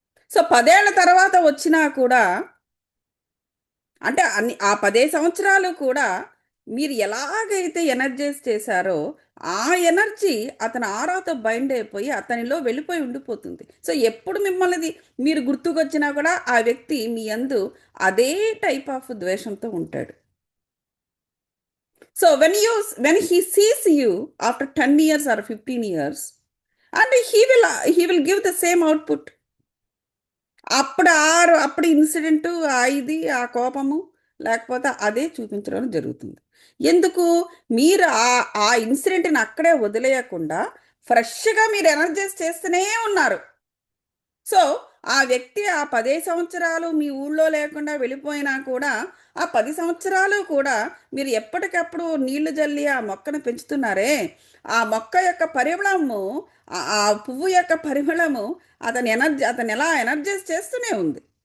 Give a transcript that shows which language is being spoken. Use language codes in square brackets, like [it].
[te] So 10 ఏళ్ల తర్వాత వచ్చినా కూడా, అంటే ఆ 10 సంవత్సరాలు కూడా మీరు ఎలాగైతే ఎనర్జైజ్ చేశారో ఆ ఎనర్జీ అతని ఆరాతో బైండ్ అయిపోయి అతనిలో వెళ్ళిపోయి ఉండిపోతుంది. సో ఎప్పుడు మిమ్మల్ని మీరు గుర్తుకొచ్చినా కూడా ఆ వ్యక్తి మీ యందు అదే టైప్ ఆఫ్ ద్వేషంతో ఉంటాడు. [en] So when he sees you after 10 years or 15 years, and he will give the same output. [te] అప్పుడు ఇన్సిడెంట్, ఇది ఆ కోపము లేకపోతే అదే చూపించడం జరుగుతుంది. ఎందుకు? మీరు ఆ ఇన్సిడెంట్ని అక్కడే వదిలేయకుండా ఫ్రెష్గా మీరు ఎనర్జైజ్ చేస్తూనే ఉన్నారు. సో ఆ వ్యక్తి ఆ 10 సంవత్సరాలు మీ ఊళ్ళో లేకుండా వెళ్ళిపోయినా కూడా ఆ 10 సంవత్సరాలు కూడా మీరు ఎప్పటికప్పుడు నీళ్లు జల్లి ఆ మొక్కను పెంచుతున్నారే, ఆ మొక్క యొక్క పరిమళము, ఆ పువ్వు యొక్క పరిమళము అతను ఎలా ఎనర్జైజ్ చేస్తూనే ఉంది.